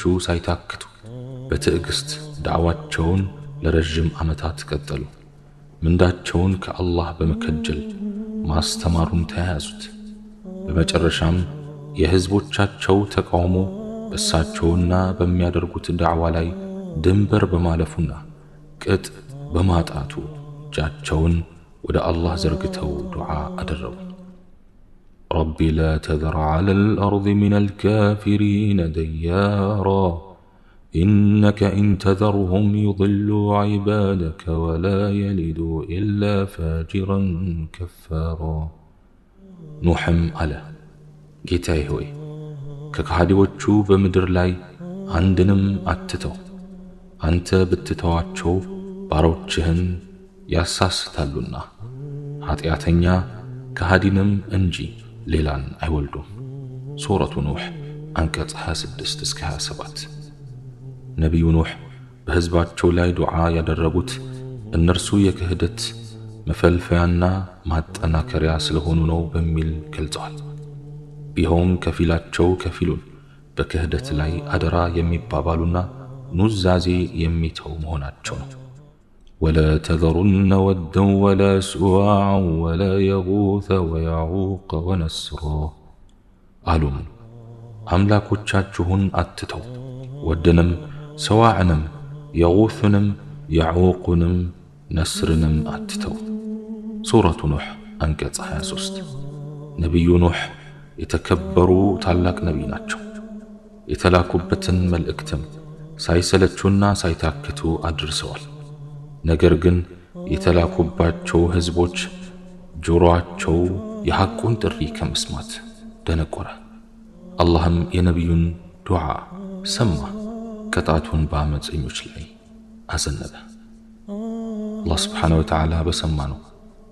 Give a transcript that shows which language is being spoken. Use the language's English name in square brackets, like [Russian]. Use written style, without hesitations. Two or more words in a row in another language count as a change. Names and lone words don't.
[Amharic] ሳይታክቱ በትዕግስት ዳዕዋቸውን ለረጅም ዓመታት ቀጠሉ ምንዳቸውን ከአላህ በመከጀል ማስተማሩን ተያያዙት በመጨረሻም የህዝቦቻቸው ተቃውሞ በሳቸውና በሚያደርጉት ዳዕዋ ላይ ድንበር በማለፉና ቅጥ በማጣቱ እጃቸውን ወደ አላህ ዘርግተው ዱዓ አደረጉ [Arabic] رب لا تذر على الأرض من الكافرين ديارا إنك إن تذرهم يضلوا عبادك ولا يلدوا إلا فاجرا كفارا نوحم [Amharic] على ጌታዬ ሆይ ከካዲዎቹ በመድር ላይ አንድንም አትተው አንተ ብትተዋቸው ባሮችህን ያሳስታሉና ኃጢአተኛ ከሃዲንም እንጂ ሌላን አይወልዱም ሱረቱ ኑህ አንቀጽ 26 እስከ 27 ነብዩ ኑህ በህዝባቸው ላይ ዱዓ ያደረጉት እነርሱ የክህደት መፈልፈያና ማጠናከሪያ ስለሆኑ ነው በሚል ገልጸዋል ቢሆን ከፊላቸው ከፊሉን በክህደት ላይ አደራ የሚባባሉና ኑዛዜ የሚተው መሆናቸው ነው [Arabic] ولا تذرن ودا ولا سواعا ولا يغوث ويعوق ونسرا [Amharic] አሉም አምላኮቻችሁን አትተው ወደንም ሰዋዕንም የጉثንም ያዑቅንም ነስርንም አትተው ሱረቱ ኑህ አንቀጽ 23 ነብዩ ኑህ የተከበሩ ታላቅ ነብይ ናቸው የተላኩበትን መልእክትም ሳይሰለቹና ሳይታክቱ አድርሰዋል ነገር ግን የተላኩባቸው ህዝቦች ጆሮአቸው የሐቁን ጥሪ ከመስማት ደነቆረ አላህም የነብዩን ዱዓ ሰማ ቅጣቱን በአመፀኞች ላይ አዘነበ አላህ [Arabic] سبحانه وتعالى [Amharic] በሰማነው